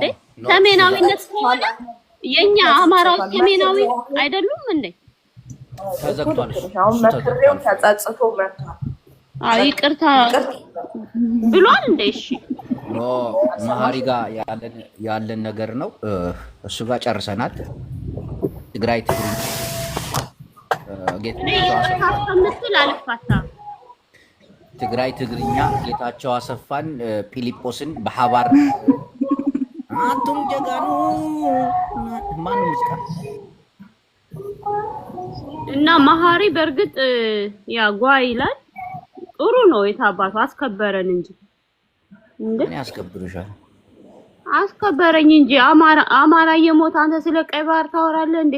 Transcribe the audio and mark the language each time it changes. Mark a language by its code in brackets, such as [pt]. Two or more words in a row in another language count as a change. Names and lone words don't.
[am] ሰሜናዊነት ከሆነ የኛ አማራው ሰሜናዊ አይደሉም እንዴ? ተዘግቷል። አሁን መክሬው ተጸጽቶ መጥቷል። አይ ይቅርታ ብሏል እንዴ? እሺ ኖ ማሐሪ ጋር ያለን ነገር ነው። እሱ ጋር ጨርሰናል። ትግራይ ትግራይ ትግርኛ ጌታቸው አሰፋን ፊሊጶስን [ti] በሐባር አቱም ጀጋኑ [am] ማን ሙዚቃ እና ማሐሪ በርግጥ ያጓ ይላል። ጥሩ ነው የታባቱ አስከበረን እንጂ እንዴ ያስከብሩሻል። አስከበረኝ እንጂ አማራ የሞተ አንተ ስለ ቀይ ባህር ታወራለህ እንዴ?